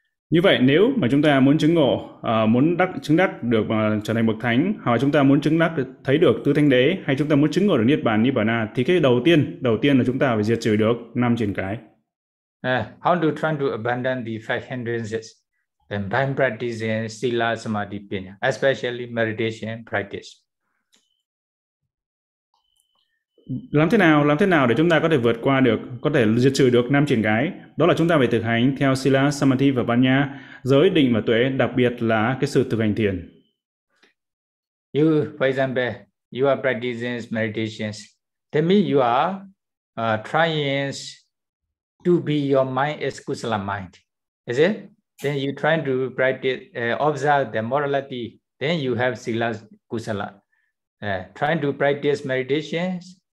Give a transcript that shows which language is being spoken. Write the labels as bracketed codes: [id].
[vi] Như vậy nếu mà chúng ta muốn chứng ngộ, muốn chứng đắc được trở thành bậc thánh, hoặc chúng ta muốn chứng đắc thấy được tứ thánh đế, hay chúng ta muốn chứng ngộ được Nibbana, thì cái đầu tiên là chúng ta phải diệt trừ được năm triển cái. [en] How to try to abandon the five hindrances? Then by practicing sila, samadhi, pinya, especially meditation practice. [vi] Làm thế nào để chúng ta có thể vượt qua được, có thể diệt trừ được năm triển cái? Đó là chúng ta phải thực hành theo sila, samadhi và panya, giới, định và tuệ, đặc biệt là cái sự thực hành thiền. [en] You, for example, you are practicing meditations. That means you are trying to be your mind as kusala mind. Is it? Then you try to practice, observe the morality. Then you have sila, kusala. Trying to practice meditations.